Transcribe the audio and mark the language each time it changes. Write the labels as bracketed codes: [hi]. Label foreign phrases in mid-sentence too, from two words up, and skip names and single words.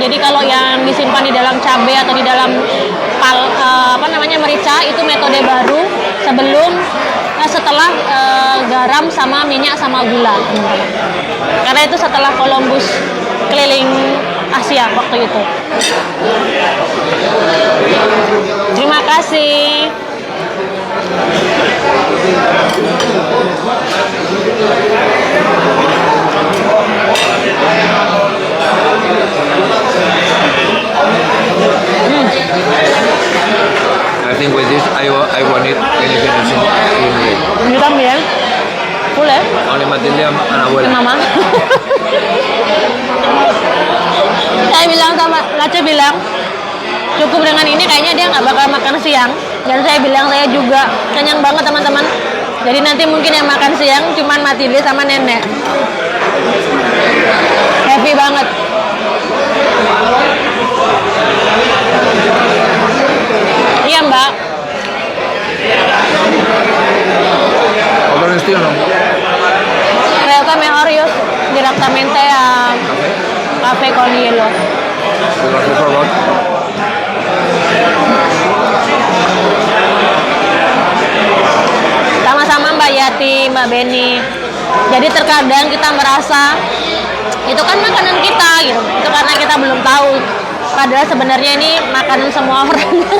[id] Jadi kalau yang disimpan di dalam cabai atau di dalam merica itu metode baru setelah garam sama minyak sama gula, teman-teman. Karena itu setelah Columbus keliling Asia waktu itu. Terima kasih. [en] I think with this, I want it anything else in it. [es] Yo también. Full, ¿eh? [en] Only material [es] a la abuela. [id] Mama. Saya bilang sama Lace bilang cukup dengan ini kayaknya dia nggak bakal makan siang. Dan saya bilang saya juga kenyang banget teman-teman. Jadi nanti mungkin yang makan siang cuman Matilde sama nenek. Happy banget. Iya Mbak. [es] ¿Otro estilo no? Creo que mejor yo directamente a café con hielo. Gracias, por favor. [id] Sama-sama Mbak Yati, Mbak Beni. Jadi terkadang kita merasa itu kan makanan kita gitu. Itu karena kita belum tahu. Padahal sebenarnya ini makanan semua orang.